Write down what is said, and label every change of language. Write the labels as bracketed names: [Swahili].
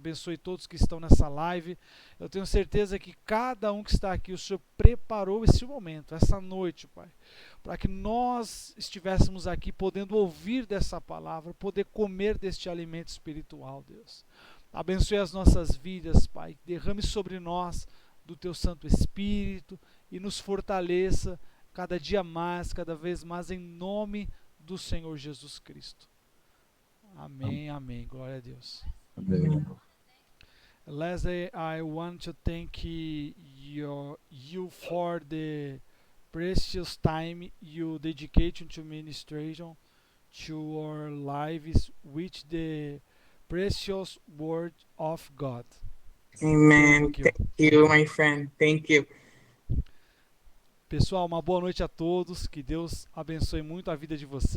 [Portuguese] Abençoe todos que estão nessa live. Eu tenho certeza que cada um que está aqui, o Senhor preparou esse momento, essa noite, Pai, para que nós estivéssemos aqui podendo ouvir dessa palavra, poder comer deste alimento espiritual, Deus. Abençoe as nossas vidas, Pai. Derrame sobre nós do Teu Santo Espírito e nos fortaleça cada dia mais, cada vez mais, em nome do Senhor Jesus Cristo. Amém, amém. Glória a Deus. Amém. [English] Leslie, I want to thank you for the precious time you dedicate to ministration to our lives with the precious word of God. Amen. Thank you. Thank you, my friend. Thank you. [Portuguese] Pessoal, uma boa noite a todos. Que Deus abençoe muito a vida de vocês.